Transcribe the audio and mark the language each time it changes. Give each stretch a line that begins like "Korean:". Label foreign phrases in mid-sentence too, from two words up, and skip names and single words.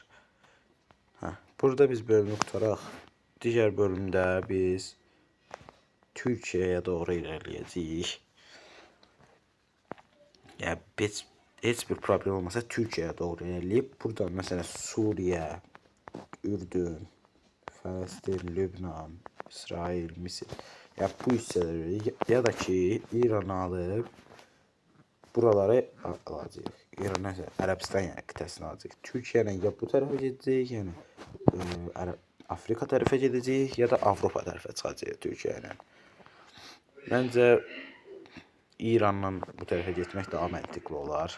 Turkish: Burada biz bölümü tutaraq. Diğer bölümde biz Türkiye'ye doğru ilerleyeceğiz. Yani heç bir problem olmasa Türkiye'ye doğru ilerleyip buradan mesela Suriye, Ürdün, Filistin, Lübnan, İsrail, Mısır.
Azerbaijani: Ya bu hissələri ya da ki İran'ı alıb buraları alacağıq. İran nəsə Ərəbistan yəni qitəsini alacağıq. Türkiyə ya bu tərəfə gedəcəyik, yəni Afrika tərəfə gedəcəyik ya da Avropa tərəfə çıxacağıq Türkiyə ilə. Məncə İranla bu tərəfə getmək daha məntiqli olar.